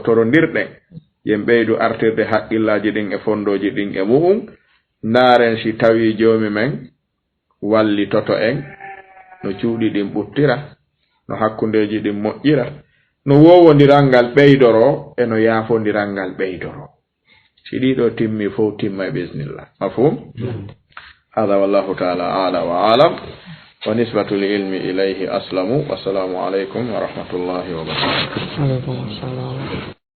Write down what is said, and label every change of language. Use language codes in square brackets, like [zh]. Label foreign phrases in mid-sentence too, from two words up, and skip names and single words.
[ff] torondirɗen yen ɓeydu artirde haqqillaji ɗin e fondoji ɗin e mu'um ndaren si tawi joomi men wallitoto en no cuuɗi ɗin ɓuttira no hakkundeji ɗin moƴƴira no wowodiral ngal ɓeydoro e no yaafodiral ngal ɓeydoro si ɗiɗo timmi fof timma e [ar] بسم الله مفهوم هذا والله تعالى أعلى وأعلم ونسبة لعلم إليه أسلم والسلام عليكم ورحمة الله وبركاته.